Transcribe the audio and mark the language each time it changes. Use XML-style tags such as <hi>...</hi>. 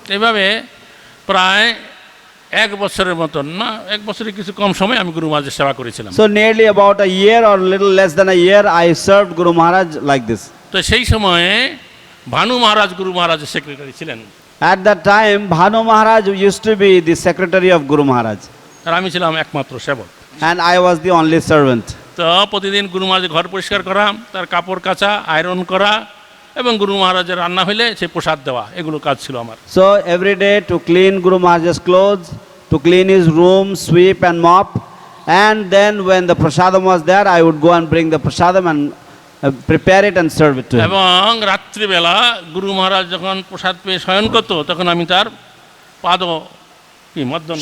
<bn>এইভাবে প্রায় 1 বছরের মতন, না 1 বছরের কিছু কম সময় আমি গুরু মহারাজের সেবা করেছিলাম।</bn> <en>So nearly about a year or little less than a year I served Guru Maharaj like this.</en> <bn>তো সেই সময়ে ভানু মহারাজ গুরু মহারাজের সেক্রেটারি ছিলেন।</bn> <en>At that time Bhanu Maharaj used to be the secretary of Guru Maharaj.</en> <bn>আর আমি ছিলাম একমাত্র সেবক।</bn> <en>And I was the only servant.</en> <bn>তো প্রতিদিন গুরু মহারাজের ঘর পরিষ্কার করা, তার কাপড় কাচা, আয়রন করা এবং গুরু মহারাজের রান্না হইলে সে প্রসাদ দেওয়া, এগুলো কাজ ছিল আমার।</bn> <en>So every day to clean Guru Maharaj's clothes, to clean his room, sweep and mop, and then when the prasadam was there I would go and bring the prasadam and prepare it and serve it to him.</en> <bn>এবং রাত্রিবেলা গুরু মহারাজ যখন প্রসাদ পেয়ে শয়ন করতো তখন আমি তার পাদ কি মর্দন</bn>